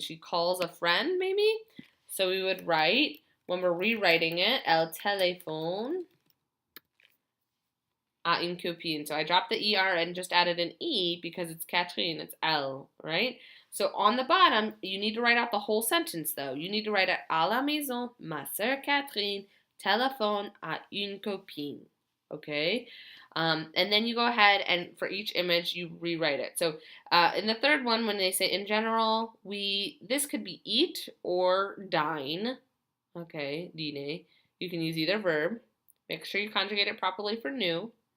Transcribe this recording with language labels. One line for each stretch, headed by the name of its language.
English: She calls a friend, maybe? So we would write, when we're rewriting it,
French: elle téléphone à une copine.
English: So I dropped the ER and just added an E because it's Catherine, it's L, right? So on the bottom, you need to write out the whole sentence though. You need to write it
French: à la maison, ma sœur Catherine, téléphone à une copine, okay?
English: And then you go ahead and for each image, you rewrite it. So in the third one, when they say in general, this could be eat or dine, okay, dîner. You can use either verb. Make sure you conjugate it properly for new.